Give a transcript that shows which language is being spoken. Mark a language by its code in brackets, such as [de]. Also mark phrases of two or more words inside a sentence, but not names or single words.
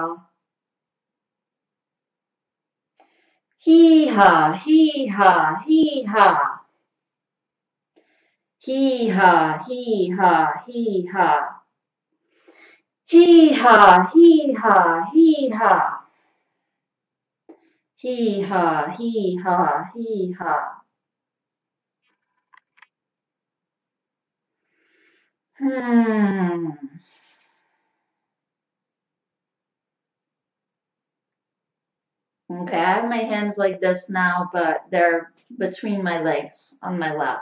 [en] Hee ha, hee ha, hee ha. Hee ha, hee ha, hee ha. Hee ha, hee ha, hee ha. Hee ha, hee ha, hee ha. Hmm. Okay, I have my hands like this now, but they're between my legs on my lap.